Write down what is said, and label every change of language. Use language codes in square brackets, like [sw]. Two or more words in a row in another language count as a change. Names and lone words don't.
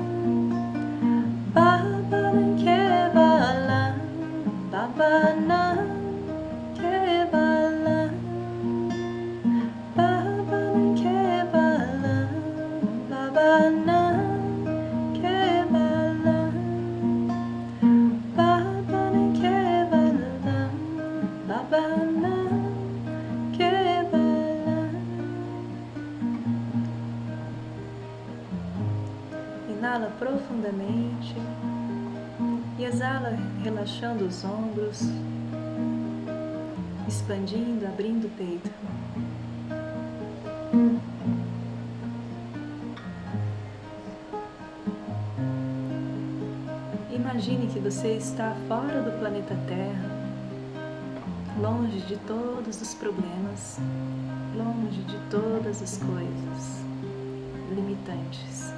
[sa] Baba Nan Kevalan, Baba Nan Kevalan, Baba Nan Kevalan, Baba Nan Kevalan, Baba Nan Kevalan, Baba Nan Kevalan. [pt] Inala profundamente e exala, relaxando os ombros, expandindo, abrindo o peito. Imagine que você está fora do planeta Terra, longe de todos os problemas, longe de todas as coisas limitantes.